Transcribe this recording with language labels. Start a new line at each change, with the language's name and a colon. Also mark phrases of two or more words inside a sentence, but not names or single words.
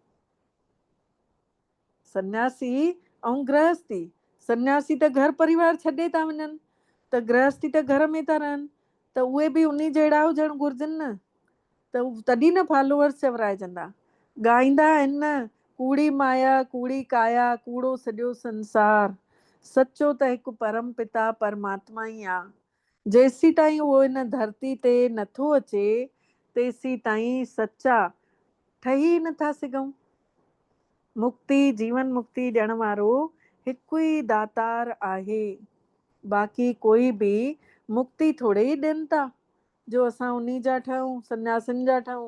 Sindhi: सन्यासी ऐं गृहस्थी, सन्यासी त घर परिवार छॾे था वञनि, त गृहस्थी त घर में था रहनि, त उहे बि उन्ही जहिड़ा हुजणु घुरिजनि न, त तॾहिं न फॉलोअर्स चवराइजंदा। ॻाईंदा आहिनि न, कूड़ी माया कूड़ी काया कूड़ो सॼो संसार, सचो त हिकु परम पिता परमात्मा ई आहे। जेसी ताईं उहो इन धरती ते नथो अचे, तेसी ताईं सचा ठही नथा सघूं। मुक्ति जीवन मुक्ति ॾियण वारो हिकु ई दातार आहे। बाक़ी कोई बि मुक्ति थोरे ई ॾियनि था जो असां उन्ही जा ठहूं, सन्यासियुनि जा ठहूं।